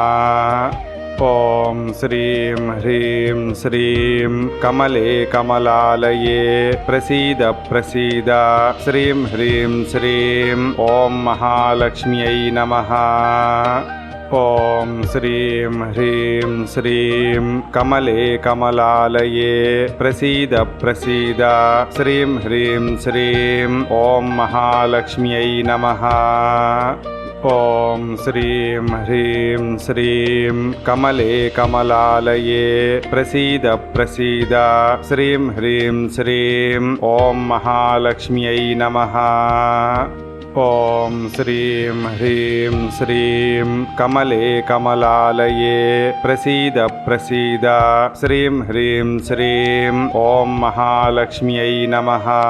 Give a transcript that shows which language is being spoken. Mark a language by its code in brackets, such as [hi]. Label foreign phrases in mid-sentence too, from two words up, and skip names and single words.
[sa] ఓం శ్రీం హ్రీం శ్రీం కమలే కమలాలయే ప్రసీద ప్రసీద శ్రీం హ్రీం శ్రీం ఓం మహాలక్ష్మ్యై నమః. ఓం శ్రీం హ్రీం శ్రీం కమలే కమలాలయే ప్రసీద ప్రసీద శ్రీం హ్రీం శ్రీం ఓం మహాలక్ష్మ్యై నమః. ॐ श्रीं ह्रीं श्रीं कमले कमलालये प्रसीद प्रसीद श्रीं ह्रीं श्रीं ॐ महालक्ष्म्यै नमः। ॐ श्रीं ह्रीं श्रीं कमले कमलालये प्रसीद प्रसीद श्रीं ह्रीं श्रीं ॐ महालक्ष्म्यै नमः।